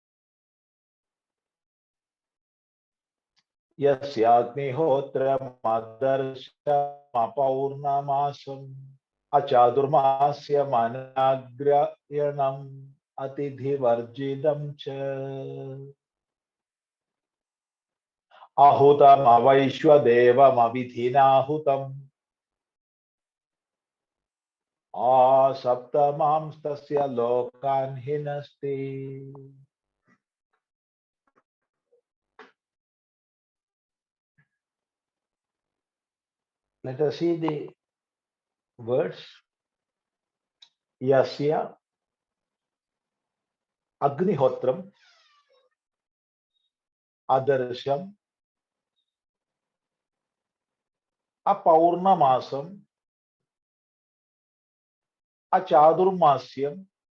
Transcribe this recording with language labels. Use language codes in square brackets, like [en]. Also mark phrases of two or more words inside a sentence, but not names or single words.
[sa] यस्याग्निहोत्र मदर्श मपौर्णमासम् अचदुर्मस्य मनाग्रयणम् अतिथि वर्जिदम् च अहुतमवैश्वदेवमविधिना हुतम् आसप्तमांस्तस्य लोकान्हिनस्ति. [en] Let us see the words. [sa] यस्य अग्निहोत्रम् अदर्शम् अपौर्णमासम् अचदुर्मास्यम्